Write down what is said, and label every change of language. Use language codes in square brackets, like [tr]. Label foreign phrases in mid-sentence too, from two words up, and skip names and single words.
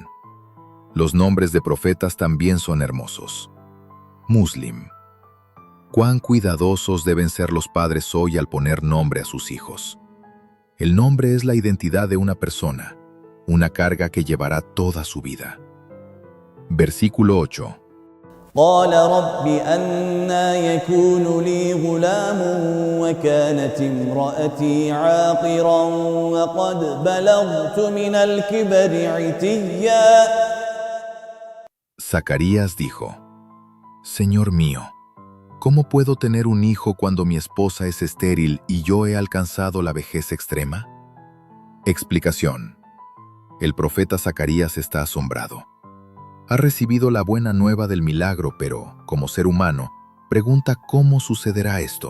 [es] Los nombres de profetas también son hermosos. Muslim. Cuán cuidadosos deben ser los padres hoy al poner nombre a sus hijos. El nombre es la identidad de una persona, una carga que llevará toda su vida. Versículo 8. [ar] قال رب أنى يكون لي غلام وكانت امرأتي عاقرا وقد بلغت من الكبر عتيا. [es] Zacarías dijo, Señor mío, ¿cómo puedo tener un hijo cuando mi esposa es estéril y yo he alcanzado la vejez extrema? Explicación. El profeta Zacarías está asombrado. Ha recibido la buena nueva del milagro, pero, como ser humano, pregunta cómo sucederá esto.